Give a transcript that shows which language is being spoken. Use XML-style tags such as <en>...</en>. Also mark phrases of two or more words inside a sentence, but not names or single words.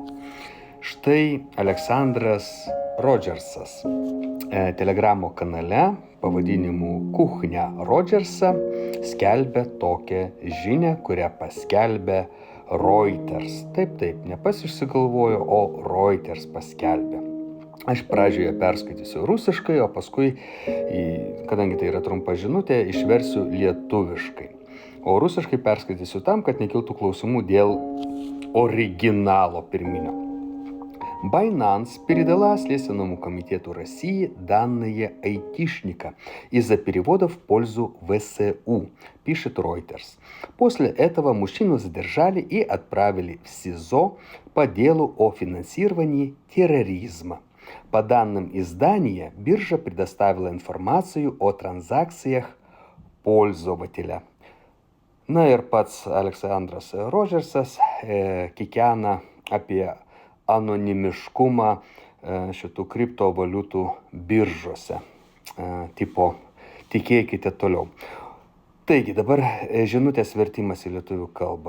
<lt>Štai Aleksandras Rodžersas Telegramo kanale pavadinimu Kuchnia Rodžersą skelbia tokią žinią, kurią paskelbė Reuters. Taip, ne pats išsigalvojo, o Reuters paskelbė. Aš pradžioje perskaitysiu rusiškai, o paskui, kadangi tai yra trumpa žinutė, išversiu lietuviškai. O rusiškai perskaitysiu там, kad nekiltų klausimų dėl оригинала pirminio.</lt> <ru>Binance передала Следственному комитету России данные айтишника из-за перевода в пользу ВСУ, пишет Reuters. После этого мужчину задержали и отправили в СИЗО по делу о финансировании терроризма. По данным издания, биржа предоставила информацию о транзакциях пользователя.</ru> <lt>Ir pats Aleksandras Rodžersas kikena apie anonimiškumą šitų kriptovaliutų biržose. Tipo, tikėkite toliau. Taigi, dabar žinutės vertimas į lietuvių kalbą.</lt>